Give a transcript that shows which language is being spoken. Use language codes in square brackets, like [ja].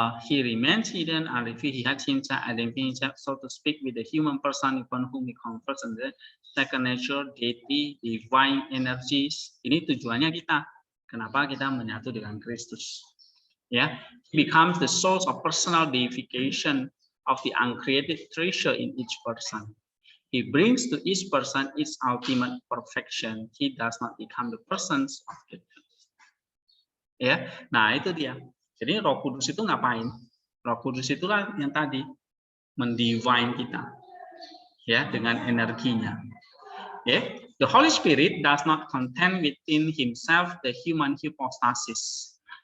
[en] He remains hidden until he had himself identified, so to speak, with the human person upon whom he confers on the second nature, deity, divine energies. [id] Ini tujuannya kita. Kenapa kita menyatu dengan Kristus? [en] Ya, he becomes the source of personal deification of the uncreated treasure in each person. He brings to each person its ultimate perfection. He does not become the persons of the church. [id] Ya, nah itu dia. Jadi Roh Kudus itu ngapain? Roh Kudus itulah yang tadi mendivine kita, ya, dengan energinya. [en] Yeah. The Holy Spirit does not contain within himself the human hypostasis.